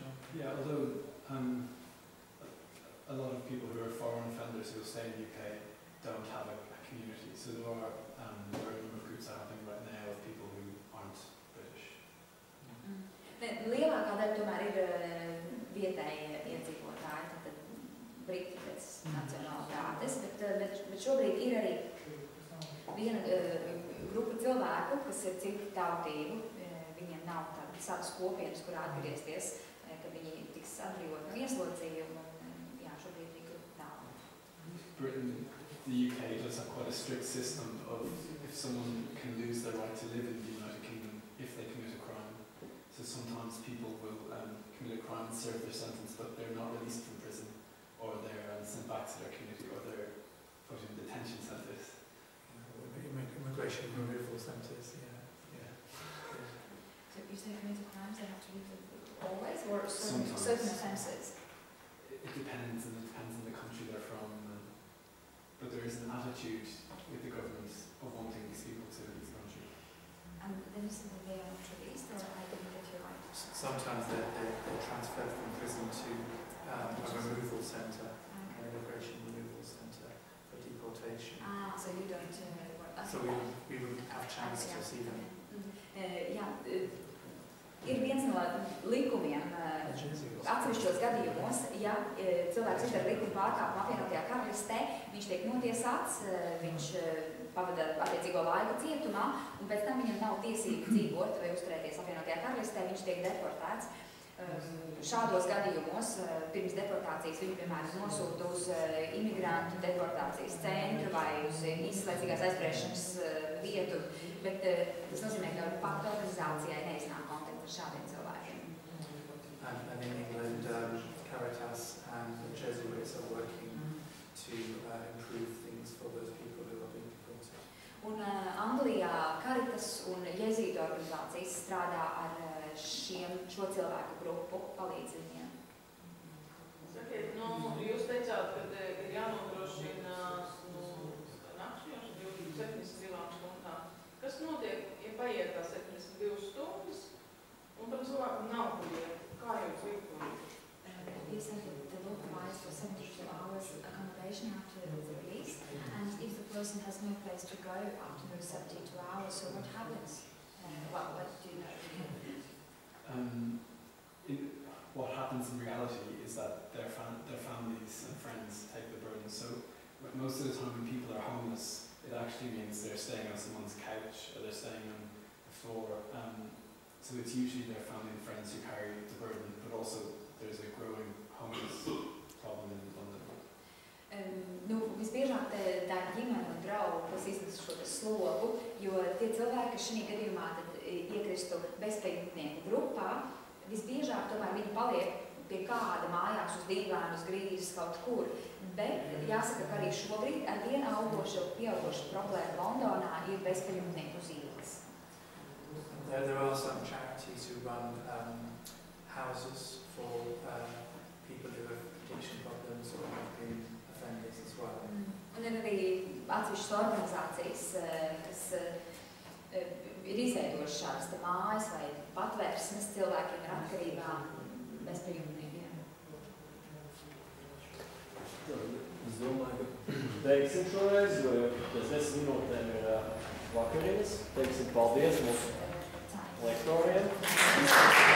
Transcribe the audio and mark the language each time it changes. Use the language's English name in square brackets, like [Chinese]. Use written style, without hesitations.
[English] Yeah, although a lot of people who are foreign offenders who stay in the UK don't have a community, so there are a number of groups happening right now of people who aren't British. [Latvian] Lielākā daļa tomēr ir vietējie iedzīvotāji, tātad briti pēc nacionalitātes, bet šobrīd ir arī viena grupa cilvēku, kas ir citu tautību, viņiem nav tādas savas kopienas, kurā atgriezties, ka viņi tiks atbrīvot no ieslodzījuma, un jā, šobrīd ir grupa tāda. [English] Britain, the UK does have quite a strict system of if someone can lose their right to live in the United Kingdom if they commit a crime. So sometimes people will commit a crime and serve their sentence, but they're not released from prison, or they're sent back to their community, or they're put in detention centres. Immigration removal centres, yeah. So you say committed crimes, they have to leave always, or Sometimes. certain offences? It depends, and it depends on the country they're from. But there is an attitude with the government of wanting these people to leave the country. And then you said that they are not released, or I didn't get you right? Sometimes they're transferred from prison to a removal centre, an immigration removal centre for deportation. So you don't So we wouldn't have a chance to see them. [Latvian] Jā, ir viens no likumiem atsevišķos gadījumos, ja cilvēks izdara likumu pārkāpumu apvienotajā karalistē, viņš tiek notiesāts, viņš pavada attiecīgo laiku cietumā, un pēc tam viņam nav tiesību dzīvot vai uzturēties apvienotajā karalistē, viņš tiek deportēts. Šādos gadījumos pirms deportācijas viņu, piemēram, nosūta uz imigrantu deportācijas centru vai uz izslēdzīgās aizturēšanas vietu, bet tas nozīmē, ka pat organizācijai neiznāk kontakti ar šādiem cilvēkiem. [English] And in England, Caritas and the Jesuits are working to improve things for those people who are being deported. [Latvian] Un Anglijā Caritas un Jezītu organizācijas strādā ar šo cilvēku grupu, palīdz viņiem. Sakiet, jūs teicāt, ka ir jānodrošina nakšņošana 72 stundām. Kas notiek, ja paiet tā 72 stundas, un tam cilvēkam nav kur iet? Kā jūs rīkojat? [English] You said that the law provides for 72 hours accommodation after the release, and if the person has no place to go after those 72 hours, so what happens? What do you know? What happens in reality is that their families and friends take the burden. So most of the time when people are homeless, it actually means they're staying on someone's couch or they're staying on the floor. So it's usually their family and friends who carry the burden, but also there's a growing homeless problem in London. [Latvian] Visbiežāk tā ģimene un draugi, kas iznes šo slogu, jo tie cilvēki, kas šī gadījumā iekristu bezpajumtnieku grupā, visbiežāk tomēr viņi paliek pie kāda mājās uz dīvāna, uz grīzes kaut kur. Bet jāsaka, ka arī šobrīd ar vienu pieaugošu problēmu Londonā ir bezpajumtnieku uz ielas. [English] There are some charities who run houses for people who have addiction problems or have been offenders as well. [Latvian] Un ir arī atsevišķas organizācijas, kas ir izveidojušas šādas mājas vai patvērsmes cilvēkiem ar atkarībām bezpajumtniekiem. Es domāju, ka teiksim šoreiz, jo pēc 10 minūtēm ir vakarienes. Teiksim paldies mūsu lektoriem.